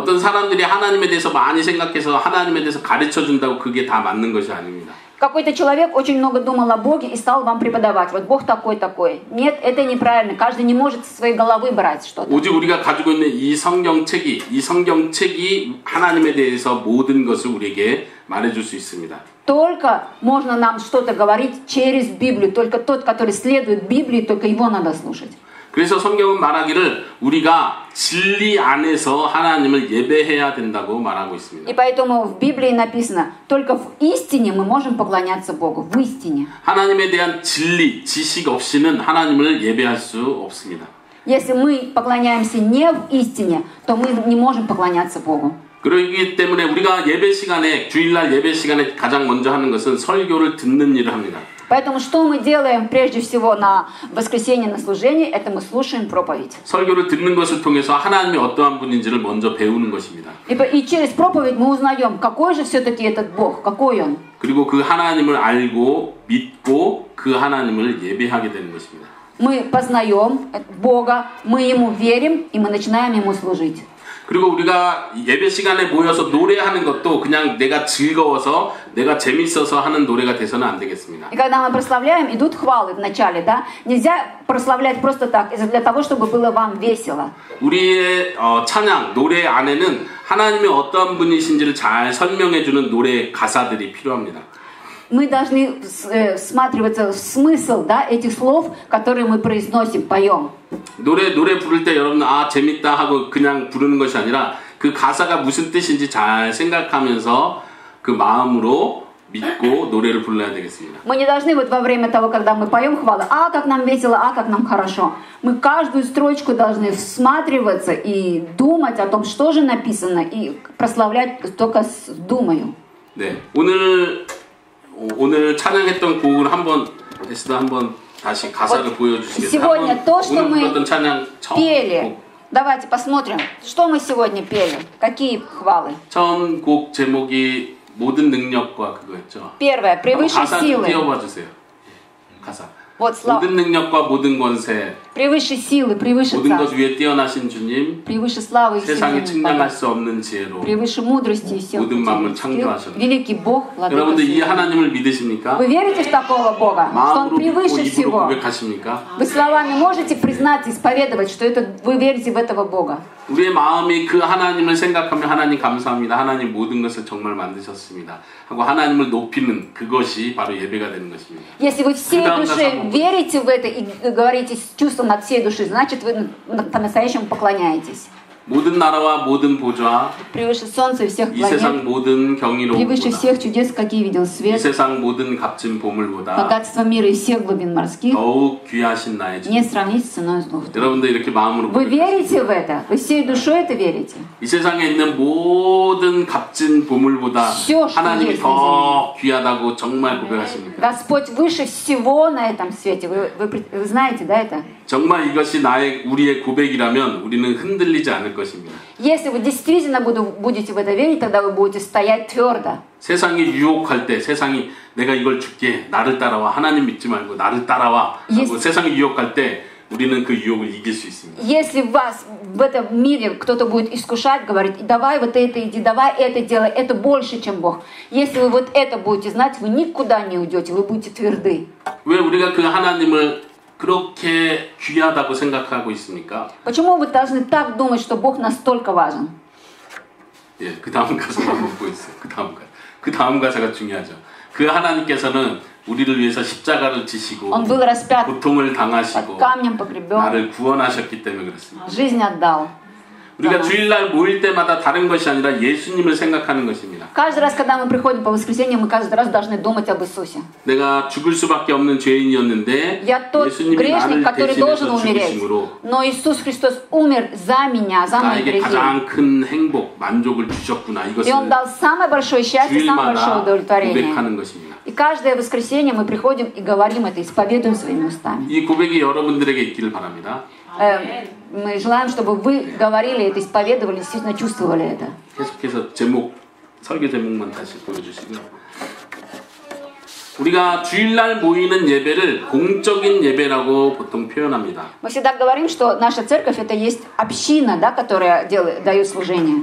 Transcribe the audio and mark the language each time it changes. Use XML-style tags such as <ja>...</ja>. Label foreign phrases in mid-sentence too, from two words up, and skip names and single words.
<ko>어떤 사람들이 하나님에 대해서 많이 생각해서 하나님에 대해서 가르쳐준다고 그게 다 맞는 것이 아닙니다.</ko> <ru>Какой-то человек очень много думал о Боге и стал вам преподавать. Вот Бог такой. Нет, это неправильно. Каждый не может со своей головы брать что-то.</ru> <ko>오직 우리가 가지고 있는 이 성경책이 하나님에 대해서 모든 것을 우리에게 말해줄 수 있습니다.</ko> <ru>Только можно нам что-то говорить через Библию. Только тот, который следует Библии, только его надо слушать.</ru> <ko>그래서 성경은 말하기를 우리가 진리 안에서 하나님을 예배해야 된다고 말하고 있습니다.</ko> <ru>И поэтому в Библии написано, только в истине мы можем поклоняться Богу. В истине.</ru> <ko>하나님에 대한 진리, 지식 없이는 하나님을 예배할 수 없습니다.</ko> <ru>Если мы поклоняемся не в истине, то мы не можем поклоняться Богу.</ru> <ko>그렇기 때문에 우리가 예배 시간에, 주일날 예배 시간에 가장 먼저 하는 것은 설교를 듣는 일을 합니다.</ko> <ru>Поэтому что мы делаем прежде всего на воскресенье на служении, это мы слушаем проповедь.</ru> <ko>설교를 듣는 것을 통해서 하나님이 어떠한 분인지를 먼저 배우는 것입니다.</ko> <ru>И через проповедь мы узнаем, какой же все-таки этот Бог, какой Он.</ru> <ko>그리고 그 하나님을 알고 믿고 그 하나님을 예배하게 되는 것입니다.</ko> <ru>Мы познаем Бога, мы Ему верим, и мы начинаем Ему служить.</ru> <ko>그리고 우리가 예배 시간에 모여서 노래하는 것도 그냥 내가 즐거워서 내가 재밌어서 하는 노래가 돼서는 안 되겠습니다.</ko> <ru>И когда мы прославляем, идут хвалы в начале, да? Нельзя прославлять просто так, для того, чтобы было вам весело.</ru> <ko>우리의 찬양, 노래 안에는 하나님이 어떤 분이신지를 잘 설명해주는 노래 가사들이 필요합니다.</ko> <ru>Мы должны всматриваться в смысл, да, этих слов, которые мы произносим, поем.</ru> <ko>노래 부를 때 여러분 재밌다 하고 그냥 부르는 것이 아니라 그 가사가 무슨 뜻인지 잘 생각하면서 그 마음으로 믿고 노래를 불러야 되겠습니다.</ko> <ru>Мы не должны вот во время того, когда мы поем хвалы, а как нам весело, а как нам хорошо. Мы каждую строчку должны всматриваться и думать о том, что же написано, и прославлять только с думою.</ru> <ko>네, 오늘 찬양했던 곡을 한번 다시 가사를 보여주시겠어요?</ko> <ru>Сегодня то, что</ru> <ko>오늘</ko> <ru>мы</ru> <ko>불렀던 찬양 처음</ko> <ru>пели.</ru> <ko>곡.</ko> <ru>Давайте посмотрим, что мы сегодня пели, какие хвалы.</ru> <ko>처음 곡 제목이 모든 능력과 그거였죠.</ko> <ru>Первое, превыше</ru> <ko>가사 좀</ko> <ru>силы.</ru> <ko>띄워봐 주세요. 가사.</ko> <ru>Вот слава.</ru> <ko>모든 능력과 모든 권세,</ko> <ru>Превыше силы, превыше</ru> <ko>모든 것</ko> <ru>царства,</ru> <ko>위에 뛰어나신 주님,</ko> <ru>превыше славы и</ru> <ko>세상에 측량할</ko> <ru>всемогущего,</ru> <ko>수 없는 지혜로</ko> <ru>превыше мудрости и всех</ru> <ko>모든 마음을</ko> <ru>сил.</ru> <ko>창조하셨다.</ko> <ru>Великий Бог, Владыка</ru> <ko>여러분들 이</ko> <ru>всего.</ru> <ko>하나님을 믿으십니까?</ko> <ru>Вы верите в такого Бога, что Он</ru> <ko>마음으로 믿고</ko> <ru>превыше</ru> <ko>입으로</ko> <ru>всего?</ru> <ko>고백하십니까?</ko> <ru>Вы словами можете признать, исповедовать, что это вы верите в этого Бога?</ru> <ko>우리의 마음이 그 하나님을 생각하며 하나님 감사합니다. 하나님 모든 것을 정말 만드셨습니다. 하고 하나님을 높이는 그것이 바로 예배가 되는 것입니다.</ko> <ru>Если вы всей Да, душой да, да. верите в это и говорите с чувством от всей души, значит вы по-настоящему поклоняетесь.</ru> <ko>모든 나라와 모든 보좌,</ko> <ru>Превыше солнца и всех</ru> <ko>이 세상</ko> <ru>планет,</ru> <ko>모든 경이로움보다,</ko> <ru>превыше всех чудес, какие видел</ru> <ko>이</ko> <ru>свет,</ru> <ko>세상 모든 값진 보물보다</ko> <ru>богатство мира и всех глубин морских,</ru> <ko>더욱 귀하신 나의 주.</ko> <ru>не сравнить с ценой золота.</ru> <ko>여러분들 이렇게 마음으로</ko> <ru>Вы</ru> <ko>고백하세요.</ko> <ru>верите в это? Вы всей душой это верите?</ru> <ko>이 세상에 있는 모든 값진 보물보다</ko> <ru>Всё, что</ru> <ko>하나님이</ko> <ru>есть</ru> <ko>더 귀하다고 정말 고백하십니까?</ko> <ru>Господь выше всего на этом свете. Вы знаете, да, это?</ru> <ko>정말 이것이 우리의 고백이라면 우리는 흔들리지 않을 것입니다.</ko> <ru>Если вы действительно будете в это верить, тогда вы будете стоять твердо.</ru> <ko>세상이 유혹할 때 세상이 내가 이걸 줄게 나를 따라와 하나님 믿지 말고 나를 따라와 하고 세상이 유혹할 때 우리는 그 유혹을 이길 수 있습니다.</ko> <ru>Если вас в этом мире кто-то будет искушать, говорить, давай вот это иди, давай это делай, это больше, чем Бог. Если вы вот это будете знать, вы никуда не уйдете, вы будете тверды.</ru> <ko>왜 우리가 그 하나님을 그렇게 귀하다고 생각하고 있습니까?</ko> <ru>Почему вы должны так думать, что Бог настолько важен?</ru> <ko>예, 그 다음 가사가 보고 있어요. 그 다음 가사가 중요하죠. 그 하나님께서는 우리를 위해서 십자가를 지시고</ko> <ru>Он был распят</ru> <ko>고통을</ko> <ru>под</ru> <ko>당하시고</ko> <ru>камнем погребен,</ru> <ko>나를 구원하셨기 때문에 그렇습니다.</ko> <ru>жизнь отдал.</ru> <ko>우리가 주일날 모일 때마다 다른 것이 아니라 예수님을 생각하는 것입니다.</ko> <ru>Каждый раз, когда мы приходим по воскресеньям, мы каждый раз должны думать об Иисусе.</ru> <ko>내가 죽을 수밖에 없는 죄인이었는데</ko> <ru>Я тот</ru> <ko>예수님이</ko> <ru>грешник,</ru> <ko>나를</ko> <ru>который должен</ru> <ko>대신해서</ko> <ru>умереть.</ru> <ko>죽으심으로</ko> <ru>Но Иисус Христос умер за меня, за мои</ru> <ko>나에게</ko> <ru>грехи.</ru> <ko>가장 큰 행복, 만족을 주셨구나.</ko> <ru>И</ru> <ko>이것을</ko> <ru>Он дал самое большое счастье, самое большое</ru> <ko>주일마다</ko> <ru>удовлетворение.</ru> <ko>고백하는 것입니다.</ko> <ru>И каждое воскресенье мы приходим и говорим это, исповедуем своими устами.</ru> <ko>이 고백이 여러분들에게 있기를 바랍니다.</ko> <ru>Мы желаем, чтобы вы говорили это, исповедовали, действительно чувствовали это.</ru> <ko>계속해서 설교 제목만 다시 보여주시고요. 우리가 주일날 모이는 예배를 공적인 예배라고 보통 표현합니다.</ko> <ru>Мы всегда говорим, что наша церковь это есть община, да, которая дает служение.</ru>